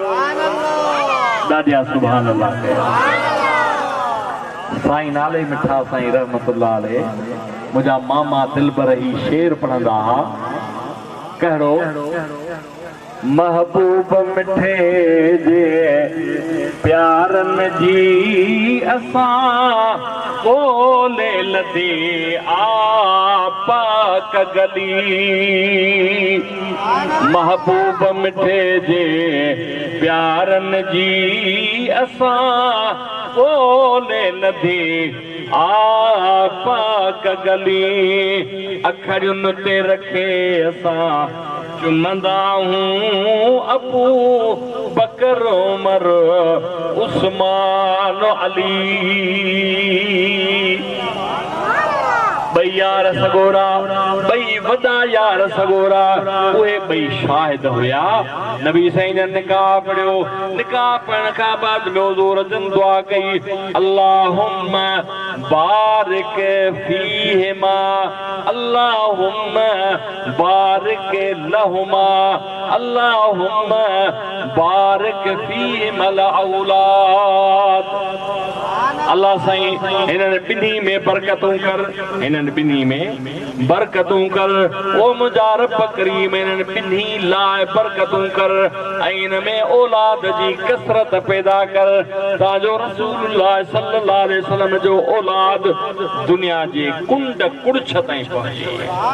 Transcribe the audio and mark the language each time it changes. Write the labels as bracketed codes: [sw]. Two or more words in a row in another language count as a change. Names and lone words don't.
[sd] ॾाढा [ar] سبحان الله [sd] साईं नाले मिठा साईं [ar] رحمة الله عليه [sd] मुंहिंजा मामा दिलबर ही शेर पढ़ंदा हुआ कहिड़ो महबूब मिठे जे प्यारनि जी असां ॻोल्हे लदे पाक गली महबूब मिठे जे प्यारनि जी असां ॻोल्हे लदे पाक गली अखड़ियुनि ते रखे असां चुमंदा हूं अबू बकर उमर उस्मान अली ॿई यार सगोरा ॿई वॾा यार सगोरा उहे ॿई शाहिद हुया नबी साईं ने निकाह पढ़ियो निकाह पढ़ण खां बाद ॿियो ज़ोर जन दुआ कई [ar] اللهم بارك فيهما اللهم بارك لهما اللهم بارك فيهما [sd] औलाद अल्लाह साईं हिननि ॿिन्ही में बरकतूं कर हिननि ॿिन्ही में बरकतूं कर ओ मुंहिंजा रब करीम हिननि ॿिन्ही लाइ बरकतूं कर ऐं हिन में औलाद जी कसरत पैदा कर ताजो रसूलुल्लाह [ar] صلى الله عليه وسلم [sd] जो औलाद दुनिया जे कुंड कुड़छ ताईं पहुचे